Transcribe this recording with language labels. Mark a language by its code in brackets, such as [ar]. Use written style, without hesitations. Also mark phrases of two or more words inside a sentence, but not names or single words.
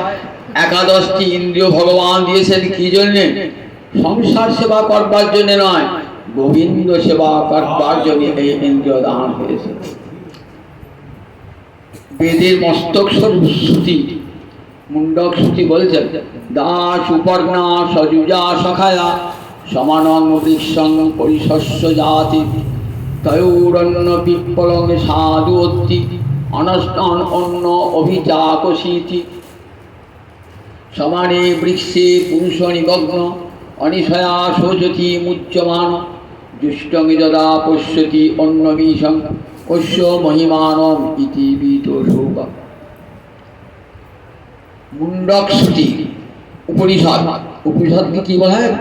[bn] 11টি ইন্দ্রিয় ভগবান দিয়েছেন কি জন্যে? সংসার সেবা করবার জন্য নয়, গোবিন্দ সেবা করবার জন্য এই ইন্দ্রিয় দান হয়েছে। [sa] বেদের মস্তক শ্রুতি মুন্ডক শ্রুতি বলছেন দাস উপর্ণা সজুজা সখায়া সমানং বৃক্ষং পরিশস্য জাতি তয়োরণ্য পিপ্পলং সাধু অত্তি অনষ্টন অন্য অভিচাকশীতি সমানে বৃক্ষে পুরুষ নিমগ্ন অনিশয়া শোচতি মুচ্যমান দুষ্টং যদা পশ্যতি অন্নমীশং পশ্য মহিমানম ইতি বিতোষৌক। [bn] মুন্ডক শ্রুতি উপনিষদ, উপনিষদকে কি বলা হয়?